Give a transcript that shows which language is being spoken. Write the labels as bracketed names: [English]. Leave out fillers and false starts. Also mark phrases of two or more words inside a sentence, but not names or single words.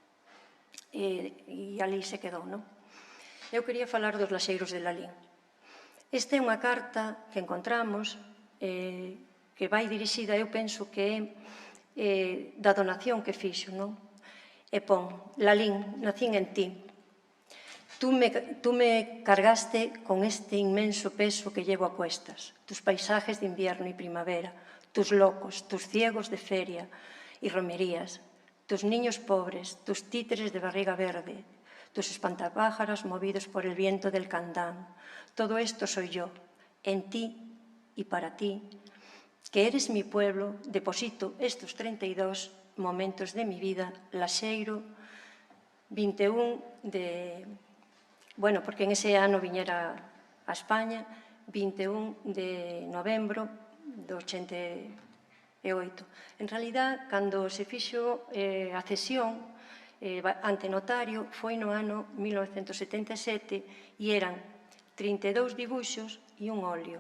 [Galician] E ali se quedou, non? Eu quería falar dos laxeiros de Lalín. Esta é unha carta que encontramos que vai dirixida, eu penso que é da donación que fixo, non? E pon, Lalín, nacín en ti. [Spanish] Tú me cargaste con este inmenso peso que llevo a cuestas, tus paisajes de invierno y primavera, tus locos, tus ciegos de feria y romerías, tus niños pobres, tus títeres de barriga verde, tus espantapájaros movidos por el viento del candán. Todo esto soy yo, en ti y para ti, que eres mi pueblo, deposito estos 32 momentos de mi vida, Laxeiro, 21 de... [Galician] Bueno, porque en ese ano viñera a España, 21 de novembro do 88. En realidad, cando se fixo a cesión ante notario, foi no ano 1977 e eran 32 dibuixos e un óleo.